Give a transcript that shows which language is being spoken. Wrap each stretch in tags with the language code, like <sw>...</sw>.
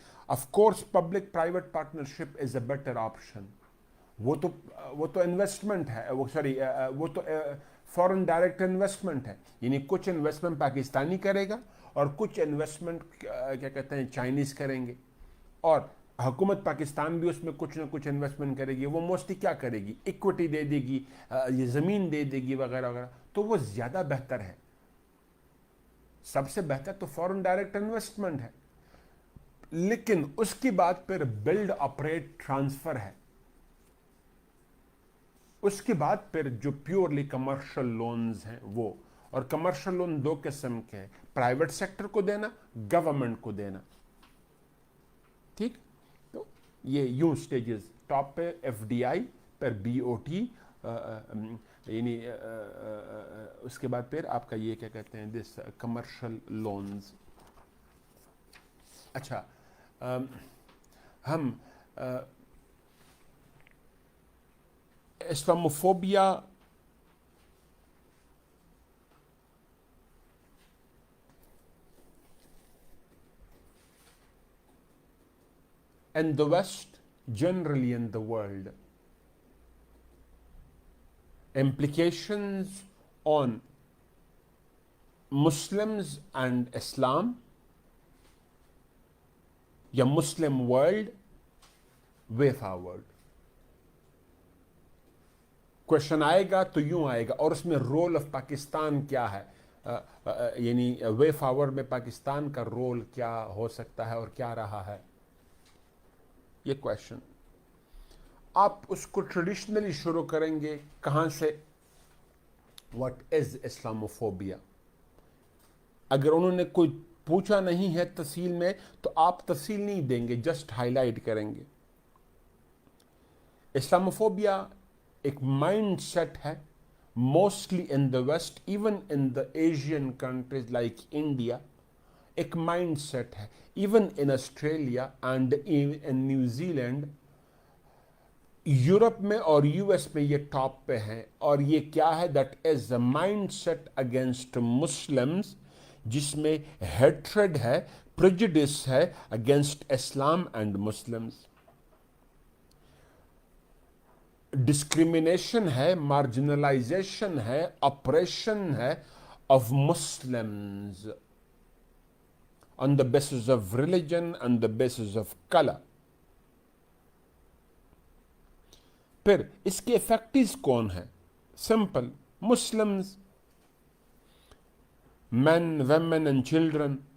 <en>Of course public private partnership is a better option.</en> <ur>वो तो investment है, वो सॉरी वो तो فورن ڈائریکٹ انویسٹمنٹ ہے، یعنی کچھ انویسٹمنٹ پاکستانی کرے گا اور کچھ انویسٹمنٹ کیا کہتے ہیں چائنیز کریں گے، اور حکومت پاکستان بھی اس میں کچھ نہ کچھ انویسٹمنٹ کرے گی. وہ موسٹلی کیا کرے گی؟ ایکوٹی دے دے گی، یہ زمین دے دے گی وغیرہ وغیرہ. تو وہ زیادہ بہتر ہے. سب سے بہتر تو فورن ڈائریکٹ انویسٹمنٹ ہے، لیکن اس کی بات پھر بلڈ آپریٹ ٹرانسفر ہے. اس کے بعد پھر جو پیورلی کمرشل لونز ہیں وہ، اور کمرشل لون دو قسم کے ہیں، پرائیویٹ سیکٹر کو دینا، گورنمنٹ کو دینا. ٹھیک، تو یہ یوں سٹیجز، ٹاپ پہ ایف ڈی آئی، پھر بی او ٹی، یعنی اس کے بعد پھر آپ کا یہ کیا کہتے ہیں دس کمرشل لونز. اچھا، ہم</ur> <en>Islamophobia in the West, generally in the world, implications on Muslims and Islam</en> <ur>یا Muslim world way forward. Question آئے گا تو یوں آئے گا، اور اس میں رول آف پاکستان کیا ہے، یعنی وے فارورڈ میں پاکستان کا رول کیا ہو سکتا ہے اور کیا رہا ہے. یہ کوشچن آپ اس کو ٹریڈیشنلی شروع کریں گے کہاں سے؟ What is Islamophobia. اگر انہوں نے کوئی پوچھا نہیں ہے تفصیل میں تو آپ تفصیل نہیں دیں گے، جسٹ ہائی لائٹ کریں گے. اسلاموفوبیا ایک مائنڈ سیٹ ہے، mostly in the waste, even in the Asian countries like India. ایک مائنڈ سیٹ ہے، even in Australia and in New Zealand. Europe میں اور یو ایس میں یہ ٹاپ پہ ہیں. اور یہ کیا ہے؟ That is a mind set against Muslims, جس میں ہیٹریڈ ہے، پریجوڈس ہے against Islam and Muslims.</ur> <en>Discrimination ہے، marginalisation ہے، oppression ہے of Muslims on the basis of religion and the basis of color.</en> <ur>پھر اس کے افیکٹیز کون ہیں؟ Simple, Muslims,</ur> <en>men, women and children.</en>